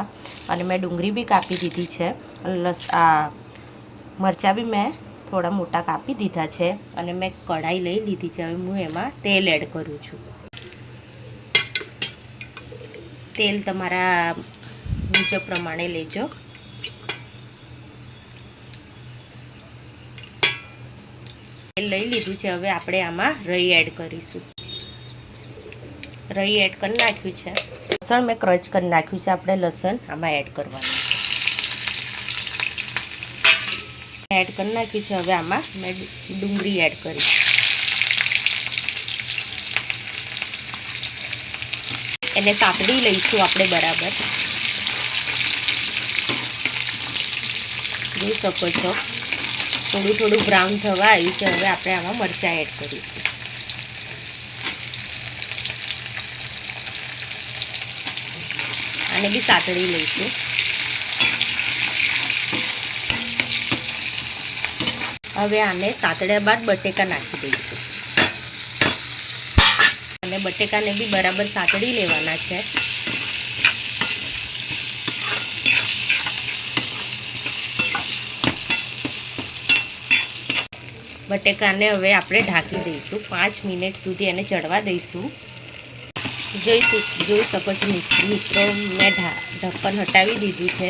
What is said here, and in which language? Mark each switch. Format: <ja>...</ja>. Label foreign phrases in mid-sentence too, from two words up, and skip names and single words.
<gu>અને મૈં ડૂંગરી ભી કાપી દીધી હૈ। આ મરચા ભી મૈં થોડા મોટા કાપી દીધા હૈ। અને મૈં કઢાઈ લઈ લીધી હૈ। હું એમાં તેલ એડ કરું છું। તેલ તમારા મુજબ પ્રમાણે લેજો। તેલ લઈ લીધું છે। હવે આપણે આમાં રઈ એડ કરીશું। રઈ એડ કર નાખ્યું છે। લસણ મૈં ક્રચ કર નાખ્યું છે। આપણે લસણ આમાં એડ કરવાનું એડ કર નાખ્યું છે। હવે આમાં મૈં ડૂંગરી એડ કરીશ। એને સાતડી લઈશું આપણે બરાબર। જોઈ શકો છો થોડું થોડું બ્રાઉન થવા આવ્યું છે। હવે આપણે આમાં મરચાં એડ કરીશું। આને બી સાતળી લઈશું। હવે આને સાતળ્યા બાદ બટેકા નાખી દઈશું અને બટેકાને બી બરાબર સાતળી લેવાના છે। બટેકાને હવે આપણે ઢાકી દઈશું। 5 મિનિટ સુધી એને ચઢવા દઈશું। જોઈ શકો છો મિત્રો, મૈં ઢક્કન હટાવી દીધું છે।</gu>